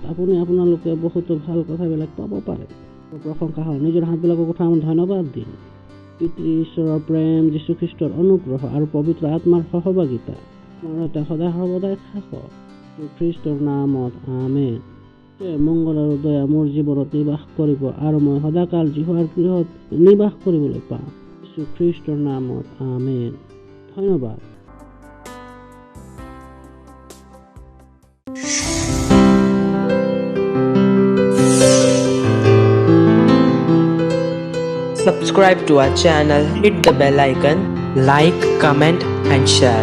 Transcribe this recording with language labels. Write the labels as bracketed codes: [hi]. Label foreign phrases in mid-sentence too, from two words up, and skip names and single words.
[as] আপোনালোকে বহুতো ভাল কথাবিলাক পাব পাৰে প্ৰশংসা হওক নিজৰ হাতবিলাকৰ কথা আমি ধন্যবাদ দিম পিতৃ ঈশ্বৰৰ প্ৰেম যীশুখ্ৰীষ্টৰ অনুগ্ৰহ আৰু পবিত্ৰ আত্মাৰ সহভাগিতা আমাৰ সদায় সৰ্বদাই থাকক খ্ৰীষ্টৰ নামত আমেন মংগল আৰু দয়া মোৰ জীৱনত নিবাস কৰিব আৰু মই সদাকাল জিহুৱাৰ গৃহত নিবাস কৰিবলৈ পাম যীশুখ্ৰীষ্টৰ নামত আমেন ধন্যবাদ [en] Subscribe to our channel, hit the bell icon, like, comment and share.